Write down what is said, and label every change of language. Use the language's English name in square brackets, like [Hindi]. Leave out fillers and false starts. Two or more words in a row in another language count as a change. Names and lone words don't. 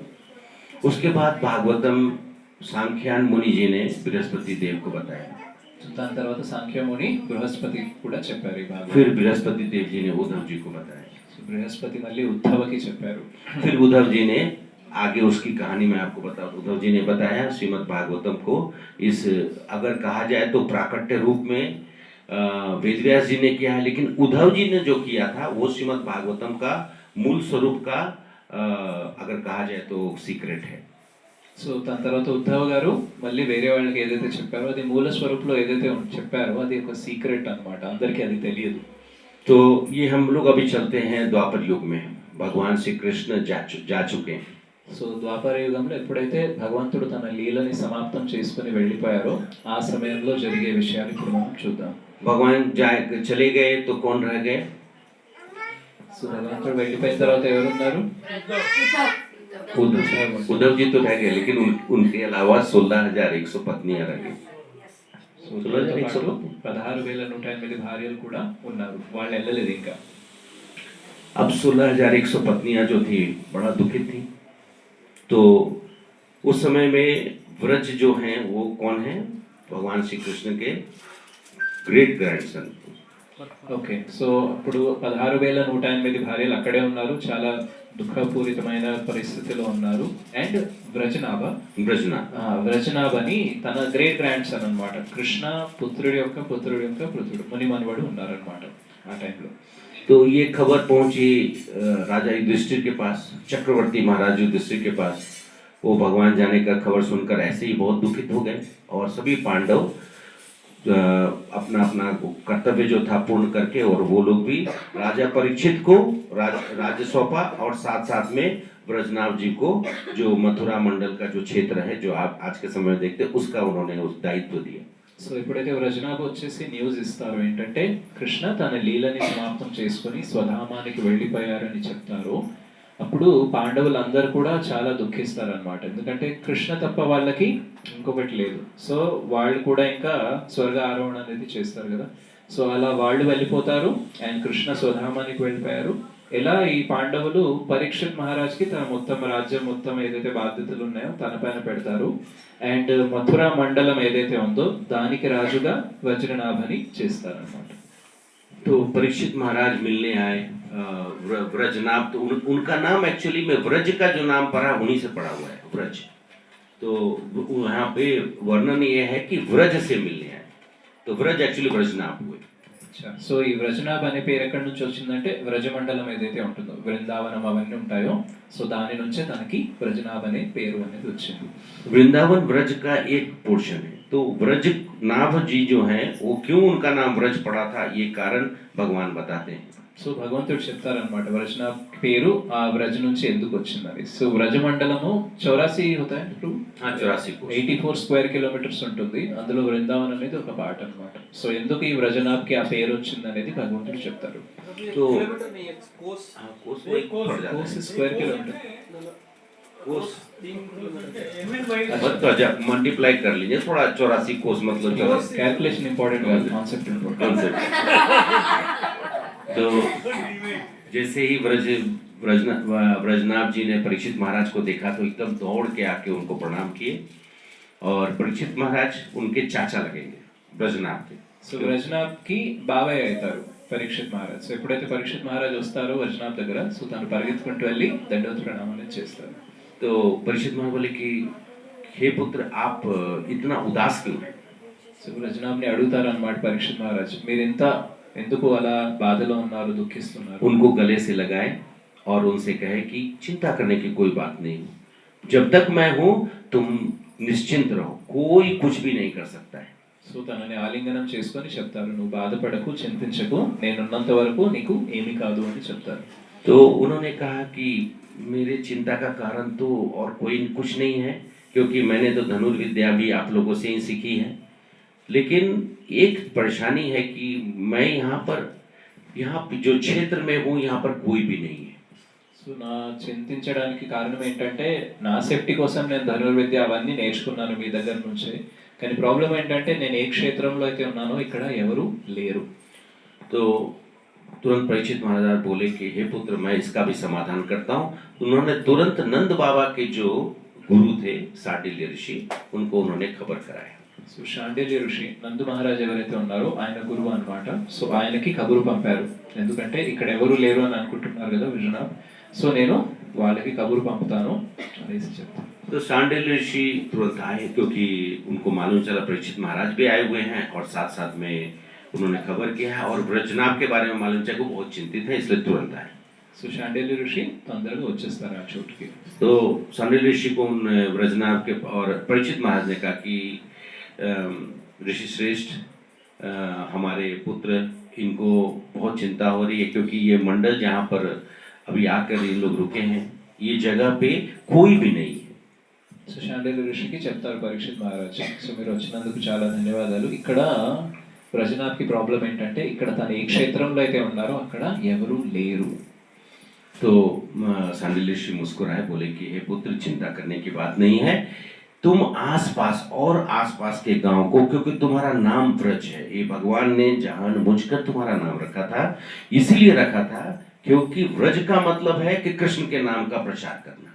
[Hindi] उसके बाद भागवतम सांख्यान मुनि जी ने बृहस्पति देव को बताया. [Telugu] దాని తర్వాత సాంఖ్యముని బృహస్పతి కూడా చెప్పారు ఈ భాగవతం. [Hindi] फिर बृहस्पति देव जी ने उद्धव जी को बताया. [Telugu] సో బృహస్పతి మళ్ళీ ఉద్ధవకి చెప్పారు. [Hindi] फिर उद्धव जी ने आगे उसकी कहानी मैं आपको बताऊं. उद्धव जी ने बताया श्रीमद् भागवतम को इस अगर कहा जाए तो प्राकट्य रूप में वेदव्यास जी ने किया है, लेकिन उद्धव जी ने जो किया था वो श्रीमद् भागवतम का मूल स्वरूप का अगर कहा जाए तो सीक्रेट है. [Telugu] సో దాని తర్వాత ఉద్ధవ్ గారు మళ్ళీ వేరే వాళ్ళకి ఏదైతే చెప్పారో అది మూల స్వరూపంలో ఏదైతే చెప్పారో అది ఒక సీక్రెట్ అన్నమాట, అందరికీ అది తెలియదు. [Hindi] तो ये हम लोग अभी चलते हैं द्वापर युग में. भगवान श्री कृष्ण जा चुके हैं. [Telugu] సో ద్వాపర యుగంలో ఎప్పుడైతే భగవంతుడు తన లీలని సమాప్తం చేసుకుని వెళ్ళిపోయారో ఆ సమయంలో జరిగే విషయాలు ఇప్పుడు మనం చూద్దాం. [Hindi] भगवान चले गए तो कौन रह गए? [Telugu] సో భగవంతుడు వెళ్ళిపోయిన తర్వాత ఎవరున్నారు? [Hindi] उद्धव जी तो रह गए, लेकिन उनके अलावा 16,100 पत्नियां रह गई. [Telugu] సో ఉద్ధవ్తో పాటు 16,108 భార్యలు కూడా ఉన్నారు, వాళ్ళు వెళ్ళలేదు ఇంకా. [Hindi] अब 16,100 पत्नियां जो थी बड़ा दुखित थी. तो उस समय में व्रज जो हैं वो कौन है? भगवान श्री कृष्ण के [English] great grandson. [Telugu] ఓకే, సో అప్పుడు 16,108 భార్యలు అక్కడే ఉన్నారు, చాలా దుఃఖపూరితమైన పరిస్థితిలో ఉన్నారు. అండ్ వ్రజనాభని తన [English] great grand son [Telugu] అనమాట, కృష్ణ పుత్రుడి యొక్క పుత్రుడు మునిమనవడు ఉన్నారనమాట ఆ టైంలో. [Hindi] तो ये खबर पहुंची राजा युधिष्ठिर के पास, चक्रवर्ती महाराज युधिष्ठिर के पास. वो भगवान जाने का खबर सुनकर ऐसे ही बहुत दुखित हो गए, और सभी पांडव अपना अपना कर्तव्य जो था पूर्ण करके, और वो लोग भी राजा परीक्षित को राज्य सौंपा, और साथ साथ में ब्रजनाभ जी को जो मथुरा मंडल का जो क्षेत्र है जो आप आज के समय में देखते हैं उसका उन्होंने उस दायित्व दिया। [Telugu] సో ఎప్పుడైతే వ్రజనాభ వచ్చేసి న్యూస్ ఇస్తారో ఏంటంటే కృష్ణ తన లీలని సమాప్తం చేసుకొని స్వధామానికి వెళ్ళిపోయారని చెప్తారో అప్పుడు పాండవులందరూ కూడా చాలా దుఃఖిస్తారనమాట. ఎందుకంటే కృష్ణ తప్ప వాళ్ళకి ఇంకొకటి లేదు. సో వాళ్ళు కూడా ఇంకా స్వర్గ ఆరోహణ అనేది చేస్తారు కదా. సో అలా వాళ్ళు వెళ్ళిపోతారు అండ్ కృష్ణ స్వధామానికి వెళ్ళిపోయారు. ఎలా ఈ పాండవులు పరీక్షిత్ మహారాజ్కి తన మొత్తం రాజ్యం మొత్తం ఏదైతే బాధ్యతలు ఉన్నాయో తన పైన పెడతారు అండ్ మథురా మండలం ఏదైతే ఉందో దానికి రాజుగా వజ్రనాభని చేస్తారన్నమాట. [Hindi] तो परीक्षित महाराज मिलने आए ब्रजनाभ, तो उनका नाम एक्चुअली में व्रज का जो नाम पड़ा उन्हीं से पड़ा हुआ है व्रज। तो यहाँ पे वर्णन ये है कि व्रज से मिलने आए, तो व्रज एक्चुअली ब्रजनाभ हुए। [Telugu] సో ఈ వ్రజనాభ్ అనే పేరు ఎక్కడి నుంచి వచ్చిందంటే వ్రజమండలం ఏదైతే ఉంటుందో బృందావనం అవన్నీ ఉంటాయో సో దాని నుంచే తనకి వ్రజనాభ్ అనే పేరు అనేది వచ్చింది. [Hindi] वृंदावन व्रज का एक पोर्शन है, तो व्रज नाभ जी जो हैं वो क्यों उनका नाम व्रज पड़ा था ये कारण भगवान बताते हैं। [Telugu] సో భగవంతుడు చెప్తారనమాట వ్రజనాభ్ పేరు ఆ వ్రజ నుంచి ఎందుకు వచ్చిందని. సో వ్రజమండలము 84 [Hindi] होता है [Telugu] 84 [English] square kilometers [Telugu] ఉంటుంది. అందులో వృందావనం అనేది ఒక పార్ట్ అన్నమాట. సో ఎందుకు ఈ వ్రజనాభ్కి ఆ పేరు వచ్చింది అనేది భగవంతుడు చెప్తారు. [Hindi] तो [English] square kilometer [Hindi] मल्टीप्लाई कर लीजिए थोड़ा, 84 कोस मतलब [English] calculation important కాదు, concept important. [Hindi] तो जैसे ही ब्रजनाभ जी ने परीक्षित महाराज को देखा तो एकदम दौड़ के आके उनको प्रणाम किए, और परीक्षित महाराज उनके चाचा लगेंगे ब्रजनाभ के। [Telugu] సో వ్రజనాభ్కి బాబాయ్ అవుతారు పరీక్షిత్ మహారాజ్. సో ఎప్పుడైతే పరీక్షిత్ మహారాజ్ వస్తారో వజ్రనాభ్ దగ్గర సో తను పరిగెత్తుకుంటూ వెళ్ళి దండోత్ ప్రణామం అనేది చేస్తారు. [Hindi] तो परीक्षित महाराज बोले कि हे पुत्र आप इतना उदास क्यों हैं। [Telugu] సో వజ్రనాభ్ని అడుగుతారు అన్నమాట పరీక్షిత్ మహారాజ్, మీరు ఇంత ఎందుకు అలా బాధలో ఉన్నారు, దుఃఖిస్తున్నారు. [Hindi] उनको गले से लगाए और उनसे कहे कि चिंता करने की कोई बात नहीं, जब तक मैं हूं तुम निश्चिंत रहो, कोई कुछ भी नहीं कर सकता है। [Telugu] సో తనని ఆలింగనం చేసుకొని చెప్తారు, నువ్వు బాధపడకు, చింతించకు, నేనున్నంత వరకు నీకు ఏమీ కాదు అని చెప్తారు. [Hindi] तो उन्होंने कहा कि मेरे चिंता का कारण तो और कोई कुछ नहीं है, क्योंकि मैंने तो धनुर्विद्या भी आप लोगों से ही सीखी है, लेकिन एक परेशानी है कि मैं यहाँ जो क्षेत्र में हूँ यहाँ पर कोई भी नहीं है। [Telugu] సో నా చింతించడానికి కారణం ఏంటంటే నా సేఫ్టీ కోసం నేను ధనుర్విద్య అవన్నీ నేర్చుకున్నాను మీ దగ్గర నుంచే, కానీ ప్రాబ్లం ఏంటంటే నేను ఏ క్షేత్రంలో అయితే ఉన్నానో ఇక్కడ ఎవరు లేరు. [Hindi] तो तुरंत परीक्षित महाराज बोले कि हे पुत्र मैं इसका भी समाधान करता हूँ। उन्होंने तुरंत नंद बाबा के जो गुरु थे शांडिल्य ऋषि उनको उन्होंने खबर कराया। [Telugu] సో శాండిల్య ఋషి నందు మహారాజ్ ఎవరైతే ఉన్నారో ఆయన గురువు అన్నమాట. సో ఆయనకి కబురు పంపారు, ఎందుకంటే ఇక్కడ ఎవరు లేరు అని అనుకుంటున్నారు కదా విజయనాథ్, సో నేను వాళ్ళకి కబురు పంపుతాను అనేసి చెప్తాను. [Hindi] तो शांडिल्य ऋषि तुरंत आए, क्योंकि उनको मालूम चला परीक्षित महाराज भी आए हुए हैं, और साथ साथ में उन्होंने खबर किया है, और ब्रजनाभ के बारे में मालूम चला, वो बहुत चिंतित है इसलिए तुरंत आए। [Telugu] సో శాండిల్య ఋషి తొందరగా వచ్చేస్తారు ఆ చోటుకి. [Hindi] तो शांडिल्य ऋषि को ब्रजनाभ के और परीक्षित महाराज ने कहा कि ऋषि श्रेष्ठ हमारे पुत्र इनको बहुत चिंता हो रही है, क्योंकि ये मंडल जहाँ पर अभी आकर ये लोग रुके हैं ये जगह पे कोई भी नहीं है। [Telugu] సో శాండిల్య ఋషికి చెప్తారు పరీక్షిత్ మహారాజ్, సో మీరు వచ్చినందుకు చాలా ధన్యవాదాలు. ఇక్కడ బ్రజనాథ్కి ప్రాబ్లం ఏంటంటే ఇక్కడ తను ఏ క్షేత్రంలో అయితే ఉన్నారో అక్కడ ఎవరు లేరు. [Hindi] तो शांडिल्य ऋषि मुस्कुराए, बोले कि हे पुत्र चिंता करने की बात नहीं है, तुम आसपास और आसपास के गांव को, क्योंकि तुम्हारा नाम व्रज है, ये भगवान ने जानबूझकर तुम्हारा नाम रखा था, इसीलिए रखा था क्योंकि व्रज का मतलब है कि कृष्ण के नाम का प्रचार करना।